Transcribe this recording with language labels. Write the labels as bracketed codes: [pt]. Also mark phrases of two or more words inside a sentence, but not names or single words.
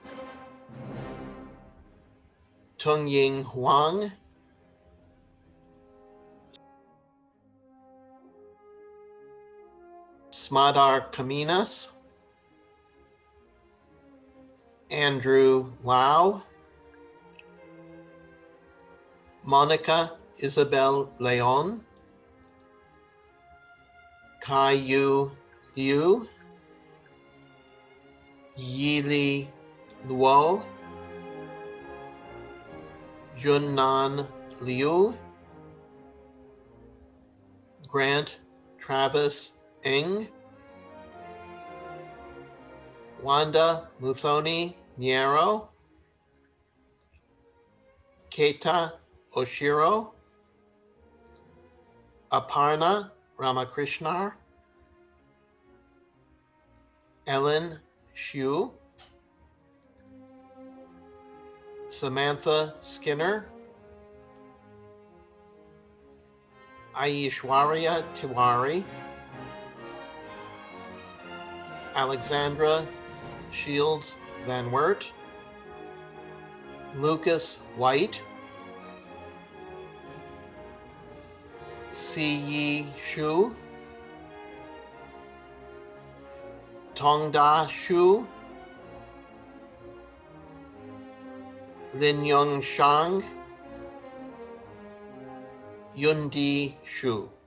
[en] Tungying Huang, Smadar Kaminas, Andrew Lau, Monica Isabel Leon, Kai Yu Liu, Yili Luo, Junnan Liu, Grant Travis Eng, Wanda Muthoni Niero, Keita Oshiro, Aparna Ramakrishnar, Ellen Shu, Samantha Skinner, Aishwarya Tiwari, Alexandra Shields Van Wert, Lucas White, Siyi Shu, Tongda Shu, Lin Yong Shang, Yundi Shu.